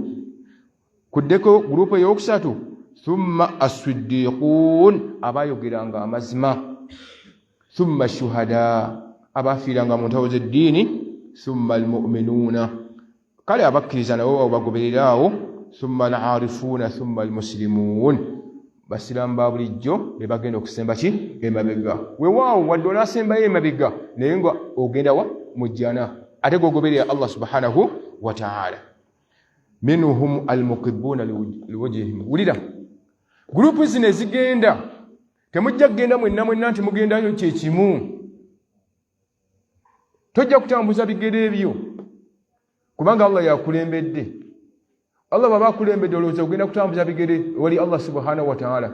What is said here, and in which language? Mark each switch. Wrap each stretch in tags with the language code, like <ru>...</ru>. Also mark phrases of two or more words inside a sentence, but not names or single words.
<lg>Kuddeko gurupu eyokusatu</lg> <ar>ثم الصديقون</ar> <lg>abayogeranga amazima,</lg> <ar>ثم شهداء</ar> <lg>abafiiranga mu ntawo z'eddiini,</lg> <ar>ثم المؤمنون</ar> <lg>kale abakkiriza nabo bagobereraawo,</lg> <ar>ثم العارفون ثم المسلمون</ar> <lg>basiraamu ba bulijjo be bagenda okusemba ki emabega. Weewaawo wadde onaasembayo emabega naye nga ogenda wa mu jjana ate gogoberera Allah</lg> <ar>سبحانه وتعالى. منهم المقبلون لوجوههم.</ar> <lg>Wulira gurupu zino ezigenda temujja kugenda mwenna nti mugendayo kyekimu, tojja kutambuza bigere ebyo kubanga Allah yakulembedde. Allah baba akulembedde olowooza ogenda kutambuza bigere wali Allah</lg> <ar>سبحانه وتعالى.</ar>